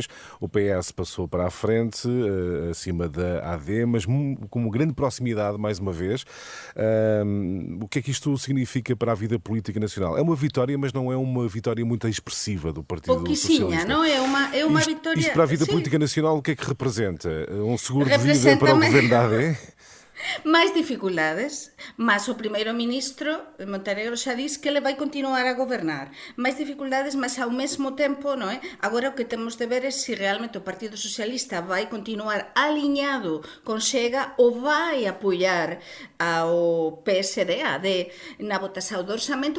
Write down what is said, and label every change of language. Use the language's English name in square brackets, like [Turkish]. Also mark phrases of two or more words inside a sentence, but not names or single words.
[Portuguese] O PS passou para a frente, acima da AD, mas com grande proximidade, mais uma vez. O que é que isto significa para a vida política nacional? É uma vitória, mas não é uma vitória muito expressiva do Partido Socialista. Não é uma vitória... Isto para a vida política nacional, o que é que representa? Um seguro de vida para o governo da AD? [Galician] Máis dificultades, mas o primeiro-ministro Montenegro xa diz que ele vai continuar a gobernar. Máis dificultades, mas ao mesmo tempo, non é? Agora o que temos de ver é se realmente o Partido Socialista vai continuar aliñado con Chega ou vai apoiar ao PSD-AD na votación do orçamento.